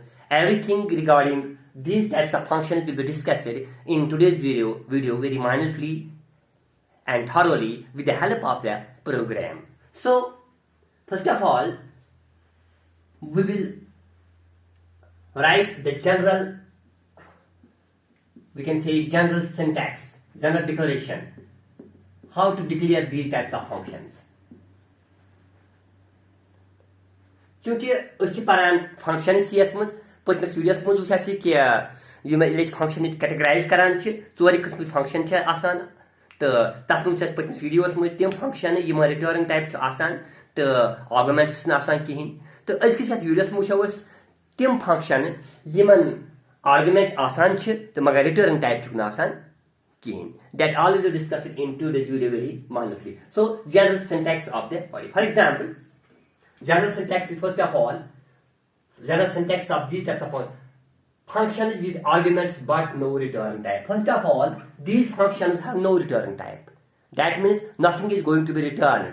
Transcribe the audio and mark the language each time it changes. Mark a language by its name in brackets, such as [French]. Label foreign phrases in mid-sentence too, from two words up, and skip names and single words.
[English] Everything regarding these types of functions will be discussed in today's video very minutely and thoroughly with the help of the program. So, first of all, we will write the general, we can say general syntax, general declaration, how to declare these types of functions. [Kashmiri] चूँकि उस परान फंक्शन CS मज पतमस वीडियोस मज उस कि ये [English] function categorize [Kashmiri] करान 4 किस्म फंक्शन आसान तो तथ मज पतमस वीडियोस मज तम फंक्शन यम [English] return type [Kashmiri] तो आर्गुमेंट्स आसान कहीं तो अजकिस वीडियोस मज तम फंक्शन यमन आर्गुमेंट आसान तो मगर [English] return type [Kashmiri] आसान कहीं. [English] That all we will discuss it in today's video very minutely. So general syntax of the body. For example, general syntax is first of all, general syntax of these types of functions with arguments but no return type. First of all, these functions have no return type. That means nothing is going to be returned.